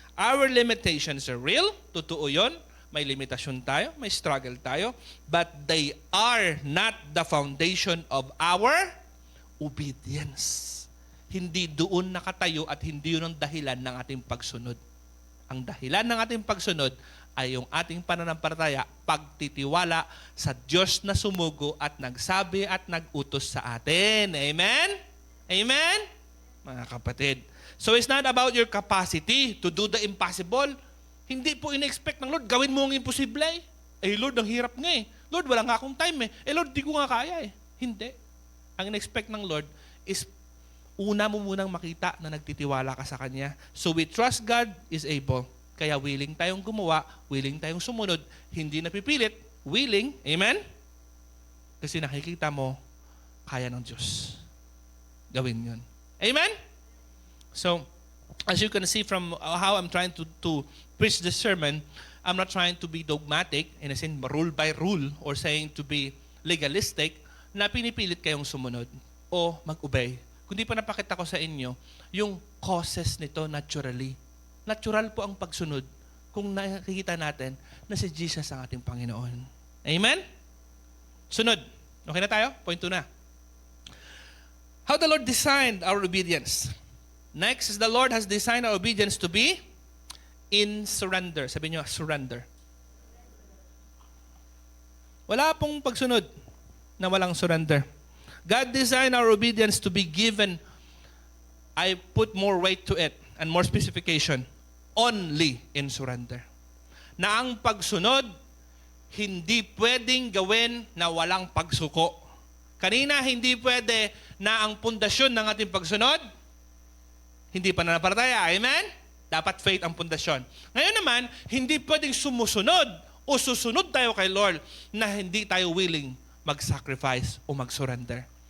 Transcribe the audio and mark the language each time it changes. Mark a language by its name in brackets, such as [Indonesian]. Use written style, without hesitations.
[English] Our limitations are real. [Filipino] Totoo yun. May limitasyon tayo. May struggle tayo. [English] But they are not the foundation of our obedience. [Filipino] Hindi doon nakatayo at hindi yun ang dahilan ng ating pagsunod. Ang dahilan ng ating pagsunod ay yung ating pananampalataya, pagtitiwala sa Diyos na sumugo at nagsabi at nagutos sa atin. Amen? Amen? Mga kapatid. [English] So it's not about your capacity to do the impossible. [Filipino] Hindi po in-expect ng Lord, gawin mo ang imposible. Lord, ang hirap nga eh. Lord, wala nga akong time eh. Lord, di ko nga kaya eh. Hindi. Ang in-expect ng Lord is una mo munang makita na nagtitiwala ka sa Kanya. [English] So we trust God is able. [Filipino] Kaya willing tayong gumawa, willing tayong sumunod, hindi napipilit, willing, amen? Kasi nakikita mo, kaya ng Diyos. Gawin yun. Amen? [English] So, as you can see from how I'm trying to preach this sermon, I'm not trying to be dogmatic, in a sense, rule by rule, or saying to be legalistic, [Filipino] na pinipilit kayong sumunod o mag-obey. Kundi pa napakita ko sa inyo, yung causes nito naturally. Natural po ang pagsunod kung nakikita natin na si Jesus ang ating Panginoon. Amen? Sunod. Okay na tayo? Point 2 na. [English] How the Lord designed our obedience. Next is the Lord has designed our obedience to be in surrender. Sabi niyo, surrender. [Filipino] Wala pong pagsunod na walang surrender. [English] God designed our obedience to be given. I put more weight to it and more specification. Only in surrender. [Filipino] Na ang pagsunod, hindi pwedeng gawin na walang pagsuko. Kanina, hindi pwede na ang pundasyon ng ating pagsunod, hindi pananampalataya. Amen? Dapat faith ang pundasyon. Ngayon naman, hindi pwedeng sumusunod o susunod tayo kay Lord na hindi tayo willing mag-sacrifice o mag-surrender.